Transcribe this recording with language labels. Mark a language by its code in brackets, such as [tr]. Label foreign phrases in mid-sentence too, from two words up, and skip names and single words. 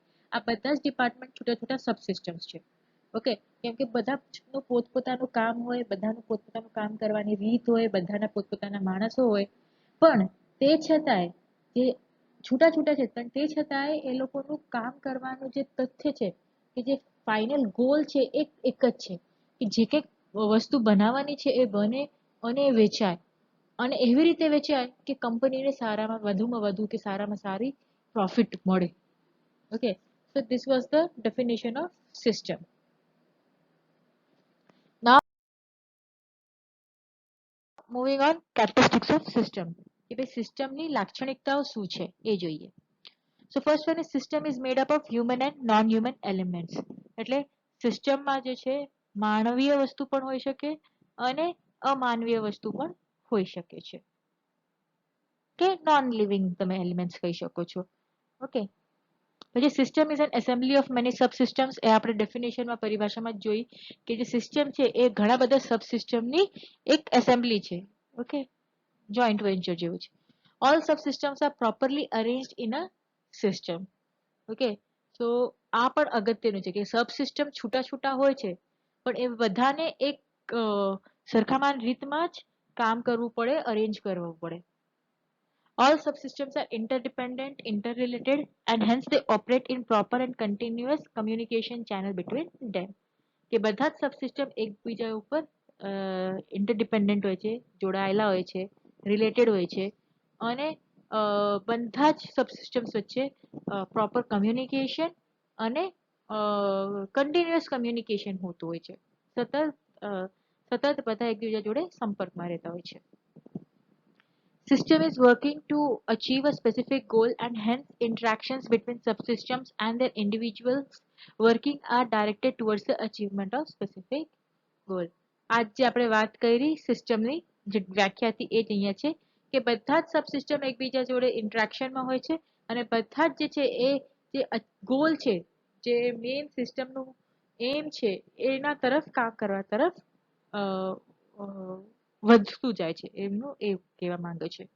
[gu] આ બધા જ ડિપાર્ટમેન્ટ છૂટા છૂટા સબસિસ્ટમ્સ છે. ઓકે, કેમ કે બધાનું પોતપોતાનું કામ હોય, બધાનું પોતપોતાનું કામ કરવાની રીત હોય, બધાના પોતપોતાના માણસો હોય, પણ તે છતાંય જે છૂટા છૂટા છે પણ તે છતાંય એ લોકોનું કામ કરવાનું જે તથ્ય છે કે જે [en] final goal [gu] છે એક જ છે કે જે કંઈક વસ્તુ બનાવવાની છે એ બને અને એ વેચાય અને એવી રીતે વેચાય કે કંપનીને સારામાં વધુમાં વધુ કે સારામાં સારી પ્રોફિટ મળે. ઓકે, [en] so this was the definition of system. Now moving on, characteristics of system. [gu] કે ભાઈ સિસ્ટમની લાક્ષણિકતાઓ શું છે એ જોઈએ. [en] So first one is system is made up of human and non-human elements. [gu] એટલે સિસ્ટમમાં જે છે માનવીય વસ્તુ પણ હોઈ શકે અને અમાનવીય વસ્તુ પણ હોઈ શકે છે કે [en] non living [gu] તમે એલિમેન્ટ્સ કહી શકો છો. [en] ઓકે, પછી system is an assembly of many subsystems. [gu] એ આપણે ડેફિનેશનમાં પરિભાષામાં જ જોઈ કે જે સિસ્ટમ છે એ ઘણા બધા સબસિસ્ટમની એક એસેમ્બલી છે. ઓકે, [en] joint venture [gu] જેવું છે. [en] All subsystems are properly arranged in a system. [gu] ઓકે, તો આ પણ અગત્યનું છે કે સબસિસ્ટમ છૂટા છૂટા હોય છે પણ એ બધાને એક સરખામાન રીતમાં જ કામ કરવું પડે, અરેન્જ કરવું પડે. [en] All subsystems are interdependent, interrelated, and hence they operate in proper and continuous communication channel between them. [gu] કે બધા જ સબસિસ્ટમ એકબીજા ઉપર ઇન્ટરડિપેન્ડન્ટ હોય છે, જોડાયેલા હોય છે, રિલેટેડ હોય છે અને બધા જ સબસિસ્ટમ્સ વચ્ચે [en] proper communication [gu] અને [en] continuous communication [gu] હોતું હોય છે. સતત બધા એકબીજા જોડે સંપર્કમાં રહેતા હોય છે. [en] System is working to achieve a specific goal and hence interactions between subsystems and their individuals working are directed towards the achievement of specific goal. [gu] આજ જે આપણે વાત કરી સિસ્ટમની જે વ્યાખ્યા હતી એ જ અહીંયા છે કે બધા જ સબસિસ્ટમ એકબીજા જોડે ઇન્ટરેક્શનમાં હોય છે અને બધા જ જે છે એ જે ગોલ છે, જે મેઇન સિસ્ટમનું એમ છે એના તરફ કામ કરવા તરફ વધતું જાય છે, એમનું એ કહેવા માંગે છે.